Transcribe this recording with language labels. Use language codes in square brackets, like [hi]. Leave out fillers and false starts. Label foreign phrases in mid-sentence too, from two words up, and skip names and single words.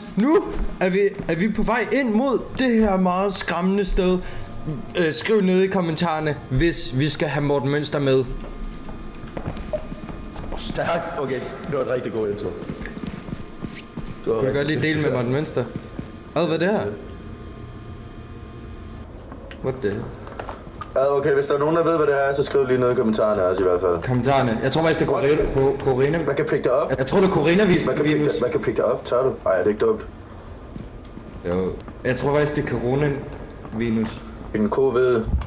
[da] Nu er vi på vej ind mod det her meget skræmmende sted. Skriv ned i kommentarerne, hvis vi skal have Morten Mønster med. Stærk. Okay, det var et rigtig god intro. Kunne du godt lige dele med Morten Mønster? Hvad er det her? [en] What the hell? [da] Okay, hvis der er nogen, der ved, hvad det er, så skriv lige ned i kommentarerne også i hvert fald. Kommentarerne. Jeg tror faktisk, det er Corina. Hvad kan pikke dig op? Jeg tror, det er Corina-virus. Hvad kan pikke dig op? Tør du? Ej, er det ikke dumt? Jo. Jeg tror faktisk, det er Corona-virus. En covid.